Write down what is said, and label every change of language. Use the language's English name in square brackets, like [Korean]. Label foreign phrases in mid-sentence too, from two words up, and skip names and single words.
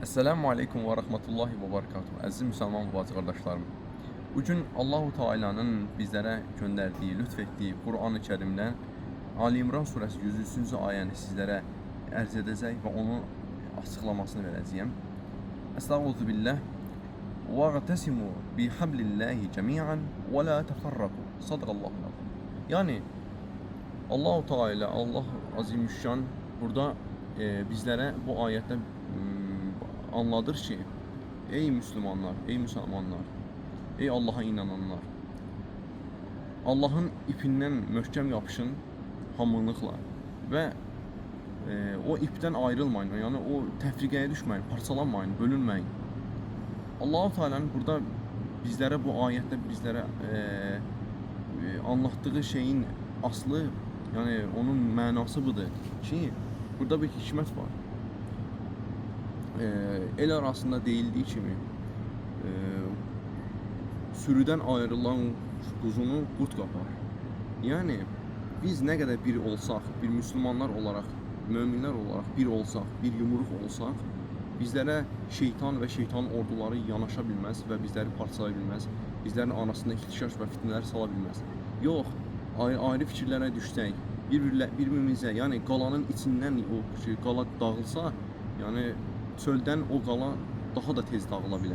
[Arabic] السلام عليكم ورحمة الله وبركاته. [Azerbaijani] Əziz müsəlman bacı qardaşlarım. Bugün Allahu Teala'nın bizlərə göndərdiyi, lütfetdiyi Kur'an-ı Kerimdən Ali İmran surəsi 103-cü ayəni sizlərə ərz edəcək və onun açıqlamasını verəcəyəm. [Arabic] أستغفر الله بالله. وَاَغْتَسِمُوا بِحَبْلِ اللّٰهِ جَمِيعًا وَلَا تَفَرَّقُوا. صدق الله عليه. [Azerbaijani] Yani Allahu Teala, Allah Azimüşşan burada bizlərə bu ayətdə anladır ki, ey Müslümanlar, ey Müslümanlar, ey Allah'a inananlar, Allah'ın ipindən möhkəm yapışın hamılıqla və o ipdən ayrılmayın, yani o təfriqəyə düşməyin, parçalanmayın, bölünməyin. Allah-u Teala'nın burada bizlərə bu ayətdə bizlərə anlattığı şeyin aslı, yani onun mənası budur ki, burada bir hikmət var. El arasında deyildiği kimi [Turkish] sürüden ayrılan kuzunu [Azerbaijani] qurt qapar. [Turkish] Yani biz ne kadar bir olsak, bir Müslümanlar olarak, müminler olarak bir olsak, bir yumruq olsak, bizlere şeytan ve şeytan orduları [Azerbaijani] yanaşa bilməz və bizləri parçalaya bilməz. Bizlərin arasında ihtişaş və fitnələr sala bilməz. Yox, ayrı fikirlərə düşsək, birbirimizə, yani qalanın içindən o qala dağılsa, yani çöldən o qala daha da tez dağıla bilər.